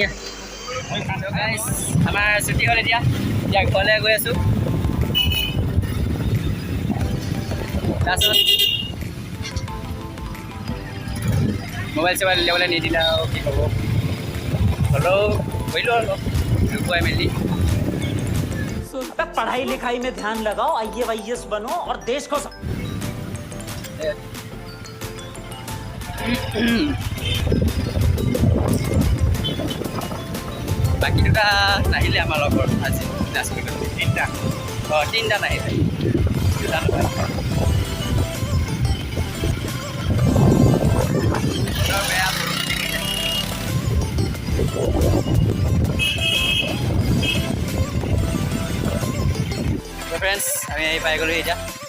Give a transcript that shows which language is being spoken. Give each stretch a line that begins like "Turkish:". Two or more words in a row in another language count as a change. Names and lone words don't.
Assamese: আমাৰ ছুটি হ'ল এতিয়া ঘৰলৈ গৈ আছোঁ। তাৰপিছত মোবাইল চোবাইল উলিয়াবলৈ নিদিলে আৰু কি ক'ব। হ'লেও কৰিলোঁ অলপ লুকুৱাই মেলি।
Hindi: पढ़ाई लिखाई में ध्यान लगाओ, IAS बनो और देश को
Assamese: বাকী দুটা নাহিলে আমাৰ লগৰ আজি ক্লাছ কৰিবলৈ। তিনিটা নাহিলে, দুটা নহয়। বেয়া ফ্ৰেণ্ডছ আমি আহি পাই গ'লোঁ এতিয়া।